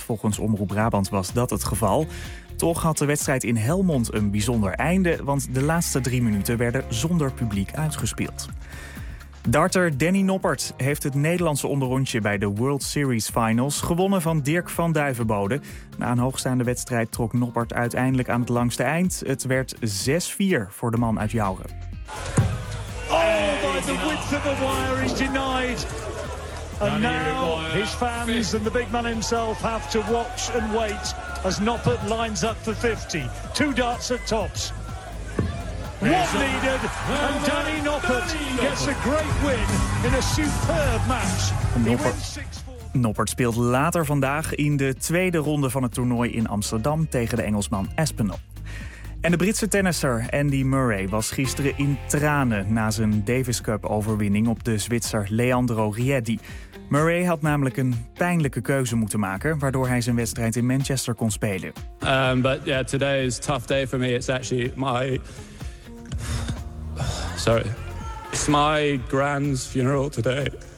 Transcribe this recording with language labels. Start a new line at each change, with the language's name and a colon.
Dutch: Volgens Omroep Brabant was dat het geval. Toch had de wedstrijd in Helmond een bijzonder einde, want de laatste 3 minuten werden zonder publiek uitgespeeld. Darter Danny Noppert heeft het Nederlandse onderrondje bij de World Series Finals gewonnen van Dirk van Duivenbode. Na een hoogstaande wedstrijd trok Noppert uiteindelijk aan het langste eind. Het werd 6-4 voor de man uit Joure.
English: Oh, by the width of the wire is denied. And now his fans and the big man himself have to watch and wait as Noppert lines up for 50. 2 darts at tops. What needed, and Danny Noppert gets a great win in a superb match.
Dutch: Noppert speelt later vandaag in de tweede ronde van het toernooi in Amsterdam tegen de Engelsman Aspinall. En de Britse tennisser Andy Murray was gisteren in tranen na zijn Davis Cup-overwinning op de Zwitser Leandro Riedi. Murray had namelijk een pijnlijke keuze moeten maken, waardoor hij zijn wedstrijd in Manchester kon spelen.
English: But yeah, today is a tough day for me. It's actually my Sorry. It's my gran's funeral today.